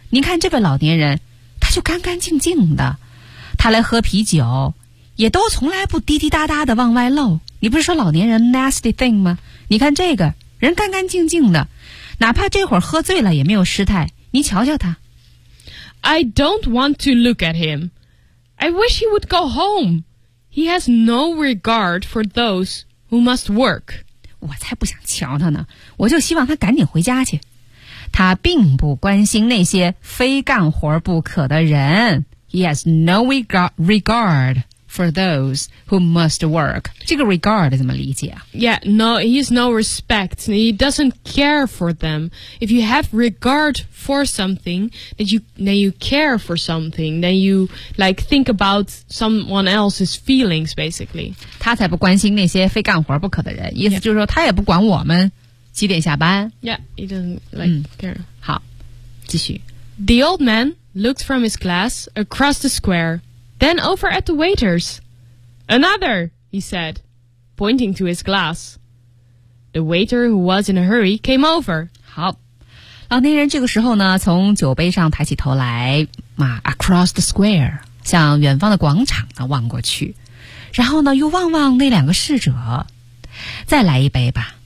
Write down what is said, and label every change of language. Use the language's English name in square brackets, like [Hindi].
[Chinese] 你看这个老年人，他就干干净净的。他来喝啤酒也都从来不滴滴答答的往外漏你不是说老年人 [English] nasty thing [Chinese] 吗你看这个人干干净净的哪怕这会儿喝醉了也没有失态你瞧瞧他 [English] I don't want to look at him I wish he would go home He has no regard for those who must work [Chinese] 我才不想瞧他呢我就希望他赶紧回家去他并不关心那些非干活不可的人 [English] He has no regard for those who must work. [Chinese] 这个 regard 怎么理解啊? [English] Yeah, no, he has no respect. He doesn't care for them. If you have regard for something, then you care for something, then you like, think about someone else's feelings, basically. [Chinese] 他才不关心那些非干活不可的人。意思就是说他也不管我们几点下班。 [English] Yeah, he doesn't like, care. [Chinese] 好,继续。 [English] The old man... looked from his glass across the square, then over at the waiters. Another, he said, pointing to his glass. The waiter who was in a hurry came over. [Chinese] 好，老年人这个时候呢，从酒杯上抬起头来，啊， [English] across the square， [Chinese] 向远方的广场呢望过去，然后呢又望望那两个侍者。再来一杯吧。